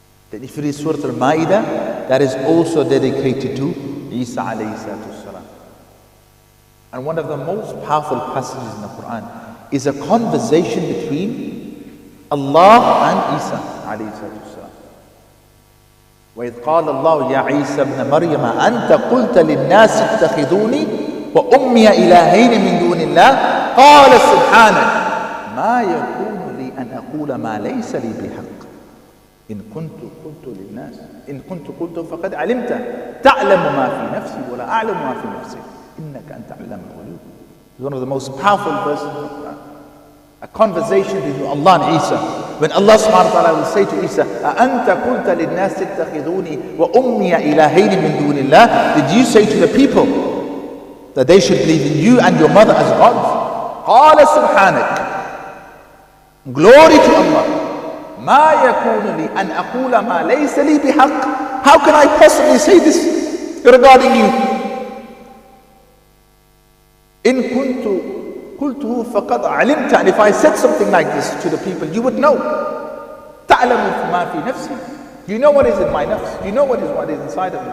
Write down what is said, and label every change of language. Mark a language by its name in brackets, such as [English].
[English] Then if you read Surah Al-Ma'idah, that is also dedicated to Isa alayhi salatu salam. And one of the most powerful passages in the Quran is a conversation between Allah and Isa alayhi salatu salam. [Arabic] وَإِذْ قَالَ اللَّهُ يَا عِيسَى ابْنَ مَرْيَمَ أَنْتَ قُلْتَ لِلنَّاسِ اتَّخِذُونِي وَأُمِّيَ إِلَٰهَيْنِ مِن دُونِ اللَّهِ قَالَ سُبْحَانَكَ مَا يَكُونُ لِي أَنْ أَقُولَ مَا لَيْسَ لِي بِحَقٍّ إن كنت قلت للناس إن كنت قلت فقد علمت تعلم ما في نفسي ولا أعلم ما في نفسك إنك أنت علام الغيوب. [English] It's one of the most powerful verses of the Quran. A conversation between Allah and Isa. When Allah subhanahu wa ta'ala will say to Isa, [Arabic] أَأَنْتَ قُلْتَ لِلنَّاسِ اتَّخِذُونِي وَأُمِّيَ إِلَٰهَيْنِ مِن دُونِ اللَّهِ. [English] Did you say to the people that they should believe in you and your mother as gods? [Arabic] قَالَ سُبْحَانَكَ. [English] Glory to Allah. [Arabic] ما يكون لي أن أقول ما ليس لي بحق. [English] How can I possibly say this regarding you? [Arabic] إن كنت قلته فقد علمت. [English] And if I said something like this to the people, you would know. [Arabic] تعلم ما في نفسي. [English] You know what is in my nafs. You know what is inside of me.